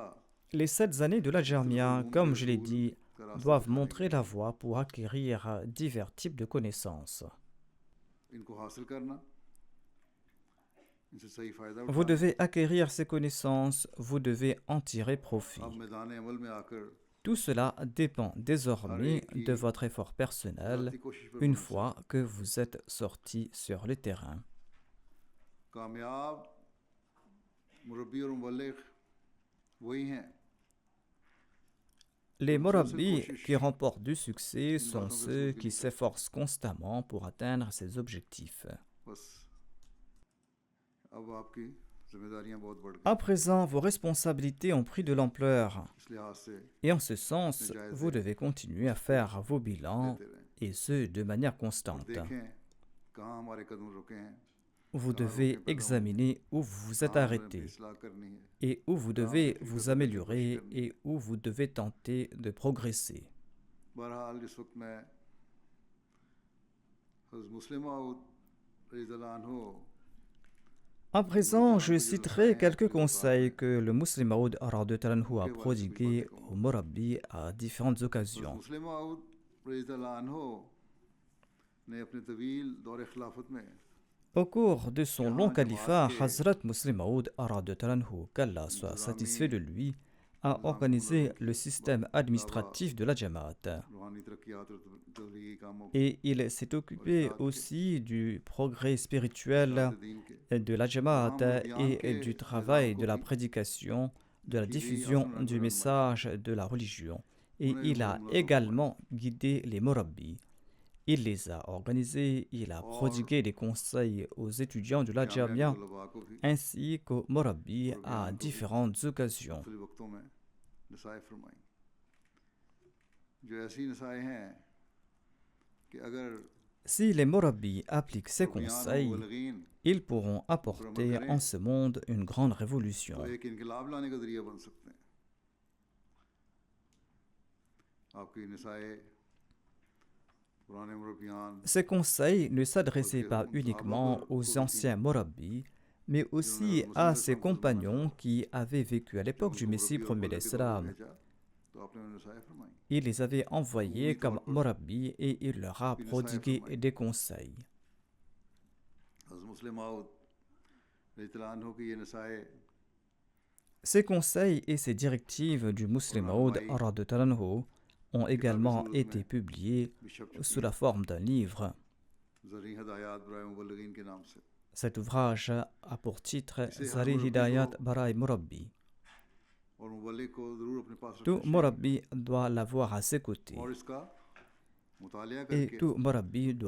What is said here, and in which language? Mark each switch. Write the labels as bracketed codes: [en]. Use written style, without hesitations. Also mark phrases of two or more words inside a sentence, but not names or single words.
[fr] Les 7 années de la jamia, comme je l'ai dit, doivent montrer la voie pour acquérir divers types de connaissances. [ur] ان کو حاصل کرنا ان سے صحیح فائدہ [fr] Vous [ur] उठाना [fr] devez acquérir ces connaissances, vous devez en tirer profit. [ur] اب میدان عمل میں آکر [fr] Tout cela dépend désormais de votre effort personnel [ur] ذاتی کوشش پر [fr] une [ur] भरोसा। [fr] fois que vous êtes sorti sur le terrain. [ur] کامیاب مربی اور مبلغ وہی ہیں [fr] Les murabbis qui remportent du succès sont ceux qui s'efforcent constamment pour atteindre ces objectifs. [ur] بس اب آپ کی ذمہ داریاں بہت بڑھ گئی [fr] À présent, vos responsabilités ont pris de l'ampleur [ur] اس لحاظ سے [fr] et en ce sens, vous devez continuer à faire vos bilans [ur] لیتے رہیں [fr] et ce de manière constante. [ur] دیکھیں کہاں ہمارے قدم رکے ہیں [fr] Vous devez examiner où vous vous êtes [ur] کہاں ہمیں [fr] arrêté [ur] اصلاح کرنی ہے [fr] et où vous devez vous améliorer et où vous devez tenter de progresser. [ur] بہرحال جس وقت میں حضرت مسلم موعود [ar] رضي الله عنه [fr] À présent, je citerai quelques conseils que le musulman Maud a prodigués au Murabbi à différentes occasions. [ur] مسلم موعود [ar] رضي الله عنه [ur] نے اپنے طویل دور خلافت میں [fr] Au cours de son long califat, Hazrat Muslim Maud, qu'Allah soit satisfait de lui, a organisé le système administratif de la Jamaat. [ur] روحانی ترقیات اور تبلیغی کاموں [fr] Et il s'est occupé aussi du progrès spirituel [ur] دین کے [fr] de la Jamaat et du travail de la prédication, de la diffusion du message de la religion. Et il a également guidé les Murabbi. Il les a organisés, il a prodigué des conseils aux étudiants de la Jamia [ur] طلبہ کو بھی [fr] ainsi qu'aux Murabbi à différentes occasions. [ur] مختلف وقتوں میں نصائح فرمائی جو ایسی نصائح ہیں کہ اگر [fr] Si les Murabbi appliquent ces [ur] बयान [fr] conseils, [ur] मुबल्लिगीन [fr] ils pourront apporter en ce monde une grande révolution. [ur] تو ایک انقلاب لانے کا ذریعہ بن سکتے ہیں آپ کی نصائح پرانے مربیان [fr] Ces conseils ne s'adressaient pas uniquement aux anciens Murabbi, mais aussi à ses compagnons qui avaient vécu à l'époque du Messie premier d'Islam. [ur] تو آپ نے انہیں نصائح فرمائی [fr] Il les avait envoyés comme Murabbi et il leur a prodigué des conseils. [ur] حضرت مسلم موعود [ar] رضي الله عنه [ur] کی یہ نصائح [fr] Ces conseils et ces directives du Muslim Maud ont également été publiés sous la forme d'un livre. [ur] زری ہدایت برائے مبلغین کے نام سے [fr] Cet ouvrage a pour titre Zari Hidayat Barai Murabbi. [ur] اور مبلغ کو ضرور اپنے پاس [fr] Tout [ur] رکھنا چاہیے [fr] Murabbi doit l'avoir à ses côtés [ur] اور اس کا مطالعہ [fr] et [ur] करके [fr] tout Murabbi doit